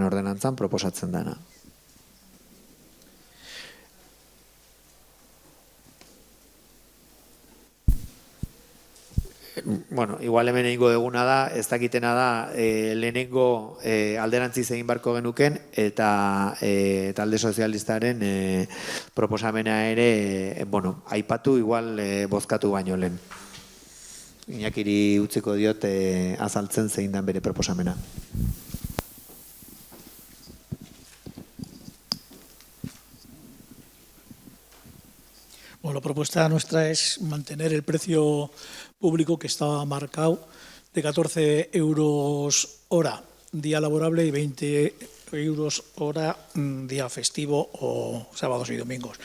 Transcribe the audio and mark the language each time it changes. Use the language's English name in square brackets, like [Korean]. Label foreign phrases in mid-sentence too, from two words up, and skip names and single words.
[Basque] ordenantzan proposatzen dena. Igual hemen egingo duguna da, ez dakitena da, lehenengo alderantziz egin barko genuken, eta talde sozialistaren proposamena ere, aipatu igual bozkatu baino lehen. Iñakiri utziko diot azaltzen zein dan bere proposamena. [Spanish] La propuesta nuestra es mantener el precio público que estaba marcado de 14 euros hora día laborable y 20 euros hora día festivo o sábados y domingos.